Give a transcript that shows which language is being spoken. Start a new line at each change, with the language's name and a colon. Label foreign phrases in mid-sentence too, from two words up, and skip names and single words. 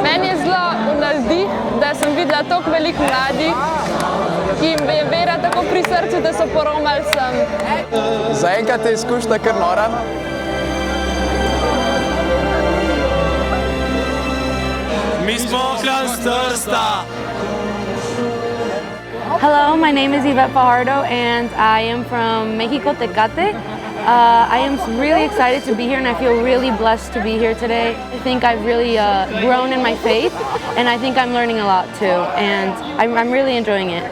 Slovenian: Meni je zelo v navdih, da sem videla toliko veliko mladih, ki jim je vera tako pri srcu, da so poromali sem. Zaenkrat je izkušnja kar nora. Mi smo Kras Trsta!
English: Hello, my name is Yvette Fajardo and I am from Mexico, Tecate. I am really excited to be here and I feel really blessed to be here today. I think I've really grown in my faith and I think I'm learning a lot too and I'm really enjoying it.